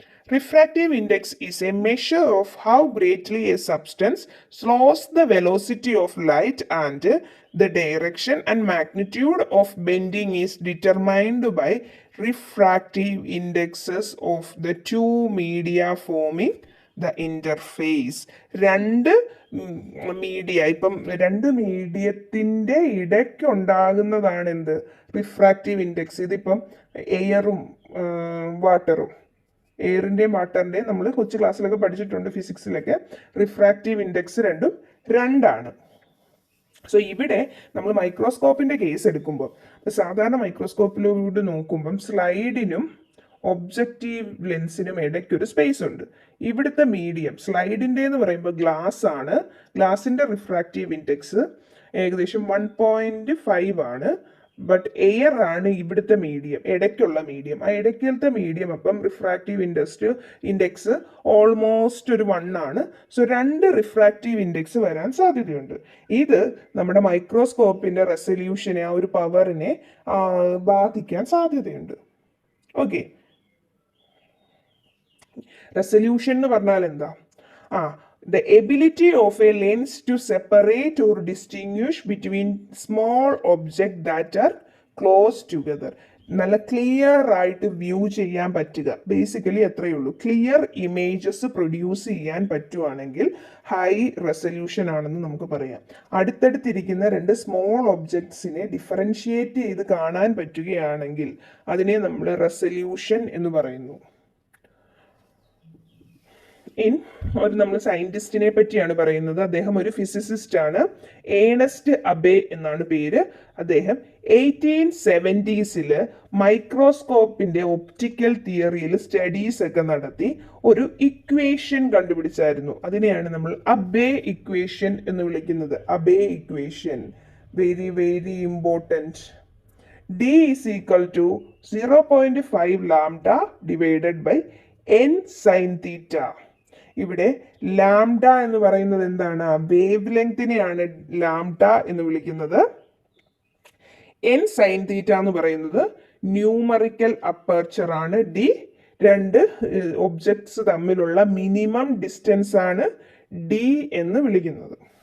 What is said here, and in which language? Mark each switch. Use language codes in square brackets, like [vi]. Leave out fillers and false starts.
[en] Refractive index is a measure of how greatly a substance slows the velocity of light, and the direction and magnitude of bending is determined by refractive indexes of the two media forming the interface. [ml] രണ്ട് media, ഇപ്പം രണ്ട് മീഡിയത്തിൻ്റെ ഇടയ്ക്ക് ഉണ്ടാകുന്നതാണ് എന്ത്, refractive index. ഇതിപ്പം എയറും വാട്ടറും, എയറിൻ്റെയും വാട്ടറിൻ്റെയും നമ്മൾ കൊച്ചു ക്ലാസ്സിലൊക്കെ പഠിച്ചിട്ടുണ്ട്, ഫിസിക്സിലൊക്കെ. റിഫ്രാക്റ്റീവ് ഇൻഡെക്സ് രണ്ടും 2 ആണ്. സോ ഇവിടെ നമ്മൾ മൈക്രോസ്കോപ്പിൻ്റെ കേസ് എടുക്കുമ്പോൾ, സാധാരണ മൈക്രോസ്കോപ്പിലൂടെ നോക്കുമ്പം സ്ലൈഡിനും ഒബ്ജക്റ്റീവ് ലെൻസിനും ഇടയ്ക്ക് ഒരു സ്പേസ് ഉണ്ട്. ഇവിടുത്തെ മീഡിയം സ്ലൈഡിൻ്റെ എന്ന് പറയുമ്പോൾ ഗ്ലാസ് ആണ്. ഗ്ലാസിൻ്റെ റിഫ്രാക്റ്റീവ് ഇൻഡെക്സ് ഏകദേശം 1.5 ആണ്. ബട്ട് എയർ ആണ് ഇവിടുത്തെ മീഡിയം, ഇടയ്ക്കുള്ള മീഡിയം. ആ ഇടയ്ക്കലത്തെ മീഡിയം അപ്പം റിഫ്രാക്റ്റീവ് ഇൻഡെക്സ് ഓൾമോസ്റ്റ് ഒരു 1 ആണ്. സോ 2 റിഫ്രാക്റ്റീവ് ഇൻഡെക്സ് വരാൻ സാധ്യതയുണ്ട്. ഇത് നമ്മുടെ മൈക്രോസ്കോപ്പിന്റെ റെസൊല്യൂഷനെ, ആ ഒരു പവറിനെ ബാധിക്കാൻ സാധ്യതയുണ്ട്. ഓക്കെ, റെസൊല്യൂഷൻ എന്ന് പറഞ്ഞാൽ എന്താ? [en] The ability of a lens to separate or distinguish between small objects that are close together. [ml] നല്ല ക്ലിയർ ആയിട്ട് വ്യൂ ചെയ്യാൻ പറ്റുക, ബേസിക്കലി എത്രയേ ഉള്ളൂ. ക്ലിയർ ഇമേജസ് പ്രൊഡ്യൂസ് ചെയ്യാൻ പറ്റുവാണെങ്കിൽ ഹൈ റെസൊല്യൂഷൻ ആണെന്ന് നമുക്ക് പറയാം. അടുത്തടുത്തിരിക്കുന്ന 2 സ്മോൾ ഒബ്ജക്ട്സിനെ ഡിഫറൻഷിയേറ്റ് ചെയ്ത് കാണാൻ പറ്റുകയാണെങ്കിൽ അതിനെ നമ്മൾ റെസൊല്യൂഷൻ എന്ന് പറയുന്നു. നമ്മൾ സയന്റിസ്റ്റിനെ പറ്റിയാണ് പറയുന്നത്. അദ്ദേഹം ഒരു ഫിസിസിസ്റ്റ് ആണ്. ഏണസ്റ്റ് അബേ എന്നാണ് പേര്. അദ്ദേഹം 1870s മൈക്രോസ്കോപ്പിന്റെ ഒപ്റ്റിക്കൽ തിയറിയിൽ സ്റ്റഡീസ് ഒക്കെ നടത്തി ഒരു ഇക്വേഷൻ കണ്ടുപിടിച്ചായിരുന്നു. അതിനെയാണ് നമ്മൾ അബേ ഇക്വേഷൻ എന്ന് വിളിക്കുന്നത്. അബേ equation, [en] Very very important. D is equal to 0.5 lambda divided by n sin theta. [ml] ഇവിടെ ലാംഡ എന്ന് പറയുന്നത് എന്താണ്? വേവ് ലെങ്തിനെയാണ് ലാംഡ എന്ന് വിളിക്കുന്നത്. എൻ സൈൻ തീറ്റ എന്ന് പറയുന്നത് ന്യൂമറിക്കൽ അപ്പർച്ചർ ആണ്. ഡി 2 ഒബ്ജക്ട്സ് തമ്മിലുള്ള മിനിമം ഡിസ്റ്റൻസ് ആണ് ഡി എന്ന് വിളിക്കുന്നത്.